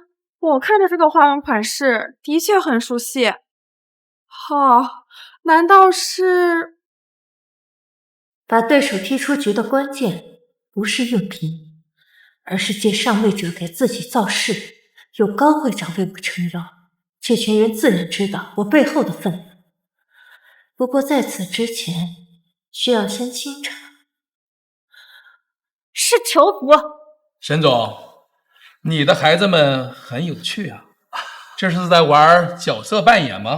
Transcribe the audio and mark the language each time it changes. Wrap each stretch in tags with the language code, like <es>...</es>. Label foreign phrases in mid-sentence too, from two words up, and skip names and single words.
<zh>我看着這個花紋款式的確很熟悉。難道是…… 把對手踢出局的關鍵不是用兵，而是借上位者給自己造勢，有高會長為我撐腰，這群人自然知道我背後的分量。不過在此之前，需要先清查。是囚服。沈總，你的孩子們很有趣啊，這是在玩角色扮演嗎？</zh>